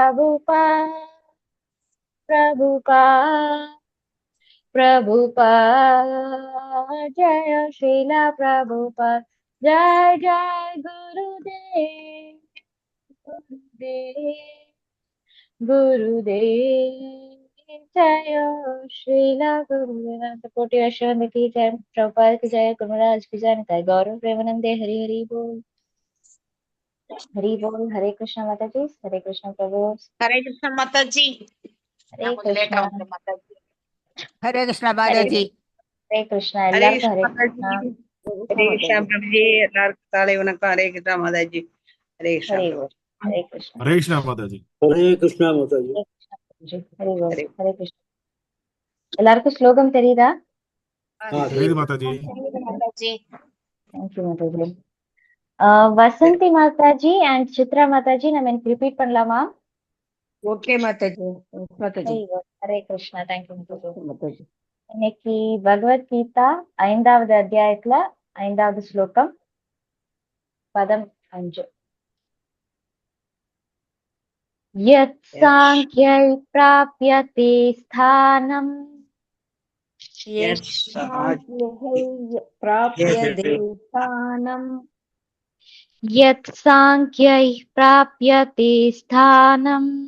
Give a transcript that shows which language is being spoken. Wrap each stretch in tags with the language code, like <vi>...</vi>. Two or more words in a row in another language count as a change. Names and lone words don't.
<hi>प्रभुपाद जय श्रीला प्रभुपाद जय जय गुरुदेव जय श्रीला गुरुदेव कोटि अश्वंत की जय प्रभुपाद की जय गुरुराज की जय निताई गौरव प्रेमानंदे हरि हरि बोल हरे कृष्ण माता जी हरे कृष्ण प्रभु हरे कृष्ण माता जी। हरे</hi> <ta>நான் கொஞ்சம் லேட்</ta> <hi>कृष्ण ஆகும் माता जी। हरे कृष्ण हरे माताजी। हरे कृष्ण हरे</hi> <ta>எல்லாருக்கும்</ta> <hi>कृष्ण हरे माता कृष्ण जी। कृष्ण हरे कृष्ण माताजी। प्रभु जी,</hi> <ta>எல்லாருக்கும் காலை வணக்கம்।</ta> <hi>हरे कृष्ण माता जी। हरे कृष्ण हरे प्रभु बोल हरे कृष्ण हरे कृष्णा माता जी। हरे कृष्णा माता जी। हरे कृष्ण प्रभु जी हरे बोल हरे</hi> <ta>हरे कृष्ण எல்லாருக்கும் ஸ்லோகம் தெரியுதா</ta> <hi>हाँ तेरी</hi> <ta>தெரியுது.</ta> <hi>माता जी। माता जी।</hi> <ta>தேங்க்யூ மாதாஜி வசந்தி மாதாஜி அண்ட் சித்ரா மாதாஜி நம்ம எனக்கு ரிப்பீட் பண்ணலாமா</ta> <hi>ओके माताजी। माताजी।</hi> <ta>ஹரி போல் ஹரே கிருஷ்ணா தேங்க்யூ மாதாஜி</ta> <hi>माताजी।</hi> <ta>இன்னைக்கு பகவத்கீதா 5வது அத்தியாயத்துல 5வது ஸ்லோகம் பதம் 5</ta> <sa>यत् सांख्यै प्राप्यते स्थानम् प्राप्य देवस्थानम् यत् सांख्यै प्राप्यते स्थानम्</sa>